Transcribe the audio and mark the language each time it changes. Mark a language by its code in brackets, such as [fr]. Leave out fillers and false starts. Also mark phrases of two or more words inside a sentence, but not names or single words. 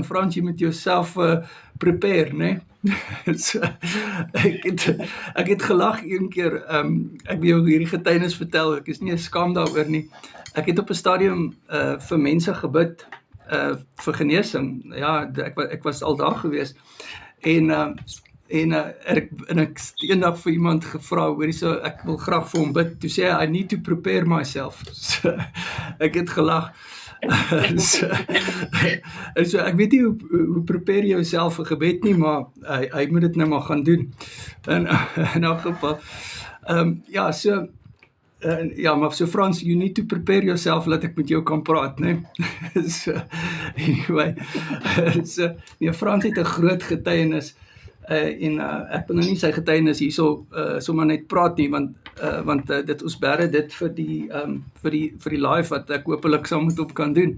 [af] Frans, jy moet jouself prepare, né? So, ek het gelag een keer, ek wil jou hierdie getuienis vertel, ek is nie skaam daaroor nie. Ek het op 'n stadium vir mense gebid vir genesing. Ja, ek was al daar gewees. En ek eendag vir iemand gevra, hoorie so, ek wil graag vir hom bid. Toe sê hy, [en] I need to prepare myself. So, [af] ek het gelag. So ek weet nie hoe prepare jy jouself vir gebed nie, maar hy moet dit nou maar gaan doen. In elk geval. Ja, so ja, maar so Frans, [en] you need to prepare yourself, [af] laat ek met jou kan praat, né? So, anyway, so, nee, Frans het 'n groot getuienis, en ek wil nou nie sy getuienis hierso sommer net praat nie, want dit ons bære dit vir die live wat ek hopelik sal moet op kan doen.